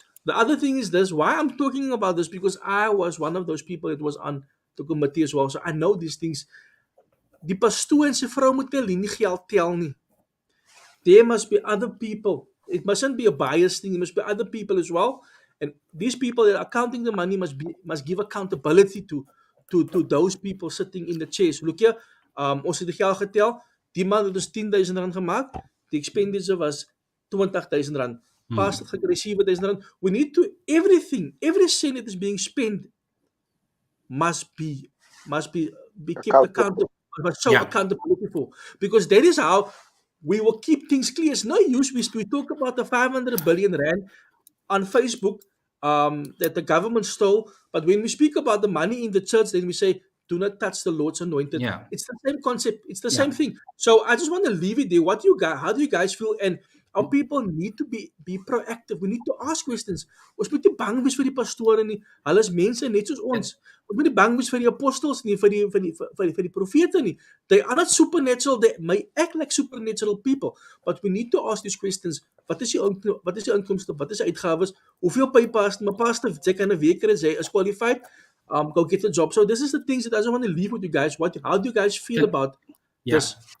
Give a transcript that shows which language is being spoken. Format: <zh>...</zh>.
<en>The other thing is this, why I'm talking about this, because I was one of those people that was on the committee as well, so I know these things.</en> <af>Die pastoor en sy vrou moet nie geld tel nie.</af> <en>There must be other people. It mustn't be a biased thing. There must be other people as well. And these people that are counting the money must give accountability to to those people sitting in the chairs. Look here,</en> <af>ons het die geld getel. Die man het ons 10,000 rand gemaakt. Die expenditure was 20,000 rand. Pastor het gekry 7,000 rand.</af> <en>We need to every cent that is being spent must be kept accountable. Must show accountability for, because that is how we will keep things clear. It's no use we talk about the 500 billion rand on Facebook that the government stole, but when we speak about the money in the church, then we say, do not touch the Lord's anointed. Yeah. It's the same concept. It's the same thing. So I just want to leave it there. What do you guys? How do you guys feel? And our people need to be proactive. We need to ask questions.</en> <af>Ons moet nie bang wees vir die pastore nie. Hulle is mense net soos ons. Ons moet nie bang wees vir die apostels nie, vir die profete nie.</af> <en>They are not supernatural. They may act like supernatural people, but we need to ask these questions.</en> <af>Wat is die inkomste? Wat is die uitgawes? Hoeveel pay pastor? My pastor, jy kan 'n week kry, hy is qualified.</af> <en>Go get a job. So this is the things that I just want to leave with you guys. How do you guys feel about this?</en>